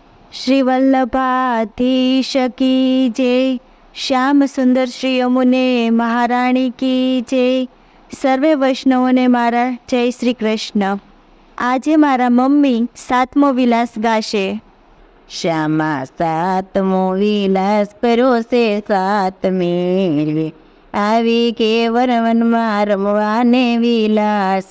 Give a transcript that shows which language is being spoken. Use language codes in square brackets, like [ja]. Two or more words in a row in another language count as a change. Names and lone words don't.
[hi] श्री वल्लभाधीश की जय। श्याम सुंदर श्री यमुने महाराणी की जय। [gu] સર્વે વૈષ્ણવોને મારા જય શ્રી કૃષ્ણ। આજે મારા મમ્મી 7મો વિલાસ ગાશે। શ્યામા સાતમો વિલાસ કર્યો છે સાત મેળવે, આવી કેવર વનમાં રમવાને વિલાસ।